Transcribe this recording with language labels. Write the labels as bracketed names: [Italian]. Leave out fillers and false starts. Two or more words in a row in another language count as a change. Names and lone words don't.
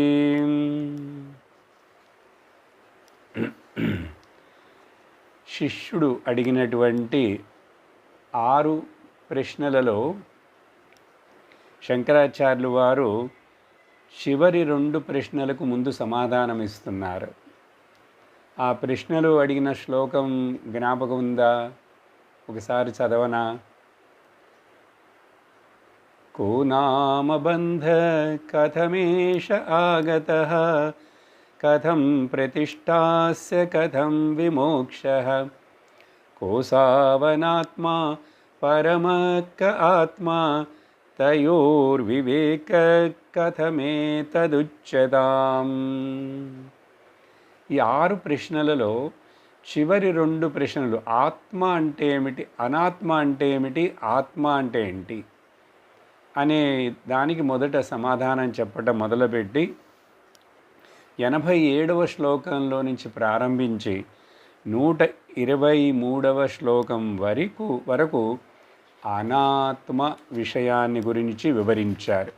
[Telugu] శిష్యుడు అడిగినటువంటి 6 ప్రశ్నలలో శంకరాచార్యులు వారు చివరి 2 ప్రశ్నలకు ముందు సమాధానం ఇస్తున్నారు. ఆ ప్రశ్నలు అడిగిన శ్లోకం జ్ఞాపకం ఉందా? ఒకసారి చదవనా? [Sanskrit] को नाम बंध कथमेष आगतः कथं प्रतिष्ठास्य कथं विमोक्षः को सावनात्मा परमक आत्मा तयोर्विवेक कथमेतदुच्यताम्. [Telugu] ఈ 6 ప్రశ్నలలో చివరి 2 ప్రశ్నలు ఆత్మ అంటే ఏమిటి, అనాత్మ అంటే ఏమిటి, ఆత్మ అంటే ఏంటి అనే దానికి మొదట సమాధానం చెప్పటం మొదలుపెట్టి 87వ శ్లోకంలో నుంచి ప్రారంభించి 123వ శ్లోకం వరకు అనాత్మ విషయాన్ని గురించి వివరించారు.